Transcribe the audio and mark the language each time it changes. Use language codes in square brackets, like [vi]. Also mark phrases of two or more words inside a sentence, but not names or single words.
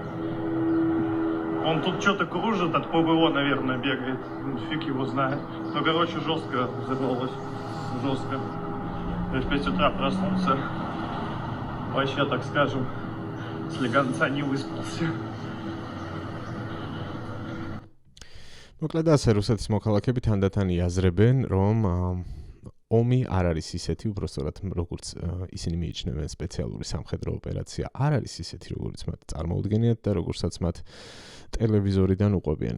[ru] Он тут что-то кружит, от ПВО, наверное, бегает. Фиг его знает. Ну, короче, жестко взорвалось. Жестко. Я в 5 утра проснулся. Вообще, так скажем, слегонца не выспался. [ka] მოკლედ ასე რუსეთის მოქალაქეები თანდათან იაზრებენ, რომ ომი არ არის ისეთი, უბრალოდ როგორც ისინი მიიჩნევენ სპეციალური სამხედრო ოპერაცია, არ არის ისეთი, როგორც მათ წარმოუდგენიათ და როგორცაც მათ ტელევიზორიდან უყვებიან.